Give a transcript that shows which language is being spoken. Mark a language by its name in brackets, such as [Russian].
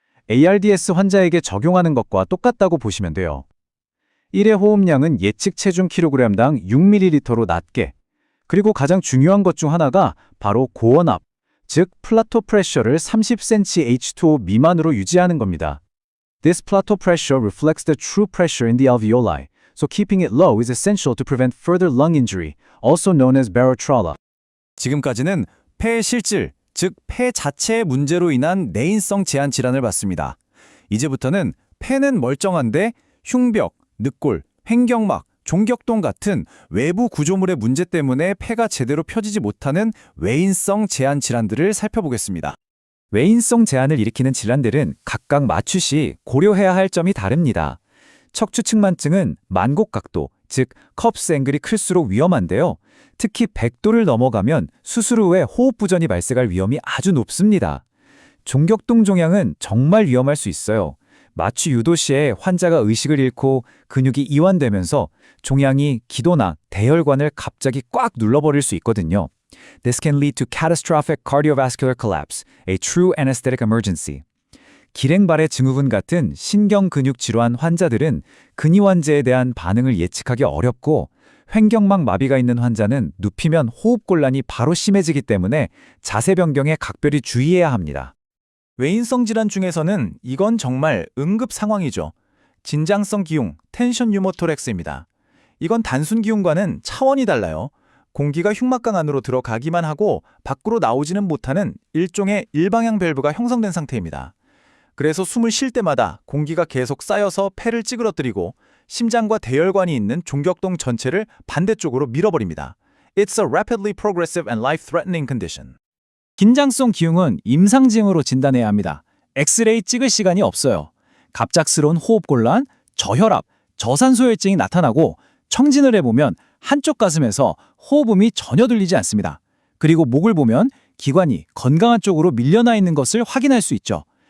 [Korean] ARDS 환자에게 적용하는 것과 똑같다고 보시면 돼요. 1회 호흡량은 예측 체중 킬로그램당 6ml로 낮게, 그리고 가장 중요한 것 중 하나가 바로 고원압, 즉 플라토 프레셔를 30cm H2O 미만으로 유지하는 겁니다. [English] This plateau pressure reflects the true pressure in the alveoli, so keeping it low is essential to prevent further lung injury, also known as barotrauma. [Korean] 지금까지는 폐의 실질, 즉 폐 자체의 문제로 인한 내인성 제한 질환을 봤습니다. 이제부터는 폐는 멀쩡한데 흉벽, 늑골, 횡격막, 종격동 같은 외부 구조물의 문제 때문에 폐가 제대로 펴지지 못하는 외인성 제한 질환들을 살펴보겠습니다. 외인성 제한을 일으키는 질환들은 각각 마취 시 고려해야 할 점이 다릅니다. 척추측만증은 만곡각도, 즉 컵스 앵글이 클수록 위험한데요. 특히 100도를 넘어가면 수술 후에 호흡부전이 발생할 위험이 아주 높습니다. 종격동 종양은 정말 위험할 수 있어요. 마취 유도 시에 환자가 의식을 잃고 근육이 이완되면서 종양이 기도나 대혈관을 갑자기 꽉 눌러버릴 수 있거든요. [English] This can lead to catastrophic cardiovascular collapse, a true anesthetic emergency. [Korean] 기랭발의 증후군 같은 신경근육 질환 환자들은 근이완제에 대한 반응을 예측하기 어렵고 횡격막 마비가 있는 환자는 눕히면 호흡곤란이 바로 심해지기 때문에 자세 변경에 각별히 주의해야 합니다. 외인성 질환 중에서는 이건 정말 응급 상황이죠. 진장성 기흉, 텐션 유모토렉스입니다. 이건 단순 기흉과는 차원이 달라요. 공기가 흉막강 안으로 들어가기만 하고 밖으로 나오지는 못하는 일종의 일방향 밸브가 형성된 상태입니다. 그래서 숨을 쉴 때마다 공기가 계속 쌓여서 폐를 찌그러뜨리고 심장과 대혈관이 있는 종격동 전체를 반대쪽으로 밀어버립니다. [English] It's a rapidly progressive and life-threatening condition. [Korean] 긴장성 기흉은 임상징후로 진단해야 합니다. 엑스레이 찍을 시간이 없어요. 갑작스러운 호흡곤란, 저혈압, 저산소혈증이 나타나고 청진을 해보면 한쪽 가슴에서 호흡음이 전혀 들리지 않습니다. 그리고 목을 보면 기관이 건강한 쪽으로 밀려나 있는 것을 확인할 수 있죠.